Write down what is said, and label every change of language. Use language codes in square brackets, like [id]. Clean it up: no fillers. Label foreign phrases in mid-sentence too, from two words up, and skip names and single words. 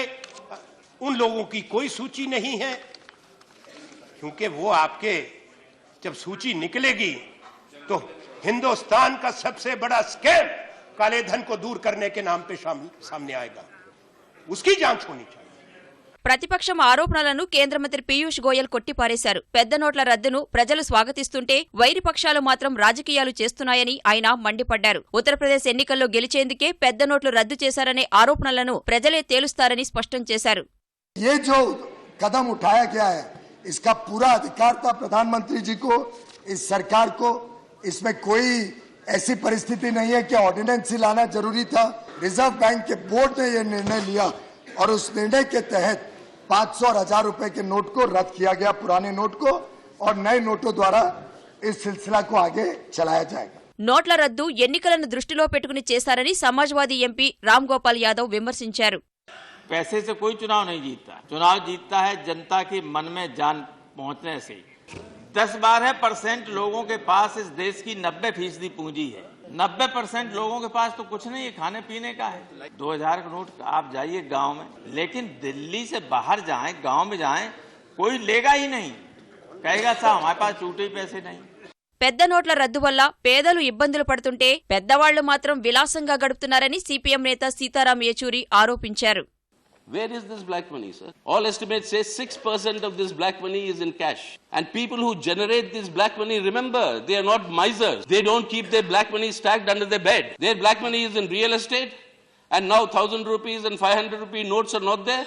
[hi] उन लोगों की कोई सूची नहीं है, क्योंकि वो आपके जब सूची निकलेगी तो हिंदुस्तान का सबसे बड़ा स्कैम काले धन को दूर करने के नाम पे सामने आएगा. उसकी जांच होनी चाहिए. [te] ప్రతిపక్షం ఆరోపణలను కేంద్ర మంత్రి పీయూష్ గోయల్ కొట్టిపారేశారు. పెద్ద నోట్ల రద్దును ప్రజలు స్వాగతిస్తుంటే వైరి పక్షాలు మాత్రం రాజకీయాలు చేస్తున్నాయని ఆయన మండిపడ్డారు. ఉత్తరప్రదేశ్ ఎన్నికల్లో గెలిచేందుకే పెద్ద నోట్లు రద్దు చేశారనే ఆరోపణలను ప్రజలే తేలుస్తారని స్పష్టం చేశారు. [hi] ये जो कदम उठाया गया है, इसका पूरा अधिकार था प्रधानमंत्री जी को, इस सरकार को. इसमें कोई ऐसी परिस्थिति नहीं है कि ऑर्डिनेंस ही लाना जरूरी था. रिजर्व बैंक के बोर्ड ने यह निर्णय लिया और उस निर्णय के तहत 500 और 1000 रुपए के नोट को रद्द किया गया, पुराने नोट को, और नए नोटों द्वारा इस सिलसिला को आगे चलाया जाएगा. [te] నోట్ల రద్దు ఎన్నికలను దృష్టిలో పెట్టుకుని చేశారని సమాజ్వాదీ ఎంపీ రామ్ గోపాల్ యాదవ్ విమర్శించారు. [hi] पैसे से कोई चुनाव नहीं जीतता, चुनाव जीतता है जनता की मन में जान पहुंचने से। 10-12% लोगों के पास इस देश की 90% पूंजी है। 90% लोगों के पास तो कुछ नहीं है, खाने पीने का है। 2000 का नोट आप जाइए गांव में, लेकिन दिल्ली से बाहर जाएं, गांव में जाएं, कोई लेगा ही नहीं, कहेगा साहब हमारे पास छूटे ही पैसे नहीं। [te] పెద్ద నోట్ల రద్దు వల్ల పేదలు ఇబ్బందులు పడుతుంటే పెద్దవాళ్లు మాత్రం విలాసంగా గడుపుతున్నారని సిపిఎం నేత సీతారాం యేచూరి ఆరోపించారు. [en] Where is this black money, sir? All estimates say 6% of this black money is in cash. And people who generate this black money, remember, they are not misers. They don't keep their black money stacked under their bed. Their black money is in real estate. And now 1,000 rupees and 500 rupee notes are not there.